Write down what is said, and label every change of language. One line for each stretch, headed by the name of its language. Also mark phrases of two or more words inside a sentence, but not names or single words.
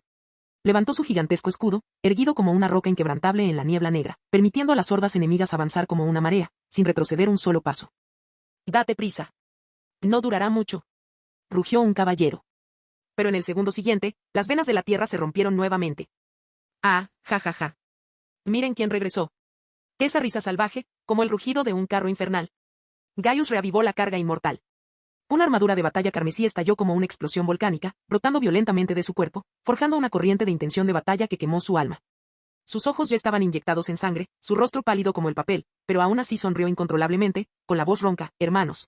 Spanish: Levantó su gigantesco escudo, erguido como una roca inquebrantable en la niebla negra, permitiendo a las hordas enemigas avanzar como una marea, sin retroceder un solo paso. Date prisa. No durará mucho. Rugió un caballero. Pero en el segundo siguiente, las venas de la tierra se rompieron nuevamente. Ah, ja ja ja. Miren quién regresó. Esa risa salvaje, como el rugido de un carro infernal. Gaius reavivó la carga inmortal. Una armadura de batalla carmesí estalló como una explosión volcánica, brotando violentamente de su cuerpo, forjando una corriente de intención de batalla que quemó su alma. Sus ojos ya estaban inyectados en sangre, su rostro pálido como el papel, pero aún así sonrió incontrolablemente, con la voz ronca: hermanos.